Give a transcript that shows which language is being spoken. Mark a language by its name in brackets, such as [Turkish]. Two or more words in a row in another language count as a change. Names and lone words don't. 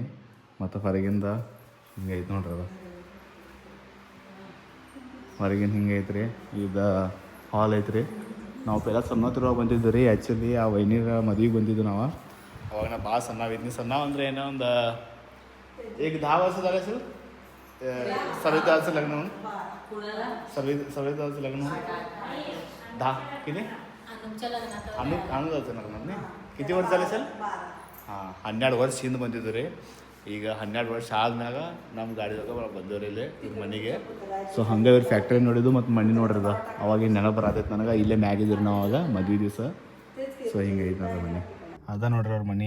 [Kannada] ಮತ್ತು ಹೊರಗಿಂದ ಹಿಂಗೈತೆ ನೋಡ್ರಿ, ಅದು ಹೊರಗಿನ ಹಿಂಗೈತ್ರಿ. ಇದು ಹಾಲ್ ಐತ್ರಿ. ನಾವು ಪೆಲ್ಲ ಸಣ್ಣತ್ತಿರುವಾಗ ಬಂದಿದ್ದು ರೀ. ಆ್ಯಕ್ಚುಲಿ ಆ ವೈನಿರ ಮದುವೆಗೆ ಬಂದಿದ್ದು ನಾವು. ಅವಾಗ ನಾ ಭಾಳ ಸಣ್ಣವಿದ್ನಿ. ಸಣ್ಣ ಅಂದರೆ ಏನೋ ಒಂದು ಈಗ 10 [Marathi] वर्ष झाले असेल. 7-10 लग्न होऊन 7-10 लग्न होऊन 10 किती अनुजाचं लग्न नाही. किती वर्ष झाले असेल? [Kannada] ಹಾಂ 12 ವರ್ಷ ಹಿಂದೆ ಬಂದಿದ್ದು ರೀ. ಈಗ 12 ವರ್ಷ ಆದ್ಮ್ಯಾಗ ನಮ್ಮ ಗಾಡಿದಾಗ ಬಂದವ್ರಿ ಇಲ್ಲಿ ಇವ್ರ ಮನೆಗೆ. ಸೊ ಹಂಗೆ ಇವ್ರ ಫ್ಯಾಕ್ಟ್ರಿ ನೋಡಿದ್ದು ಮತ್ತು ಮನೆ ನೋಡ್ರಿದ. ಅವಾಗ ನೆನಪು ಬರತೈತೆ ನನಗೆ. ಇಲ್ಲೇ ಮ್ಯಾಗಿದ್ರಿ ನಾವು ಅವಾಗ ಮದುವೆ ದಿವಸ. ಸೊ ಹಿಂಗೆ ಐತೆ ನೋಡ್ರಿ ಮನೆ. ಅದ ನೋಡ್ರಿ ಅವ್ರ ಮನೆ.